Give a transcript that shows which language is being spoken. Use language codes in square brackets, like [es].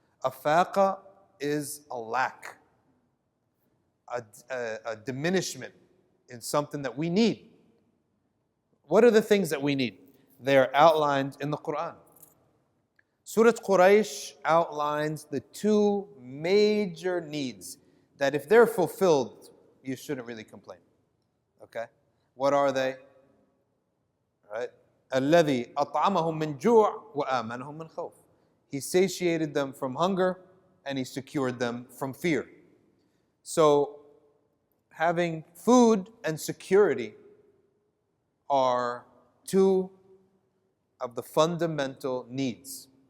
[en] A faqa is a lack, a diminishment in something that we need. What are the things that we need? They are outlined in the Quran. Surah Quraysh outlines the 2 major needs that if they're fulfilled, you shouldn't really complain. Okay? What are they? Right? [ar] الذي أطعمهم من جوع وآمنهم من خوف. [en] He satiated them from hunger, and He secured them from fear. So, having food and security are two of the fundamental needs.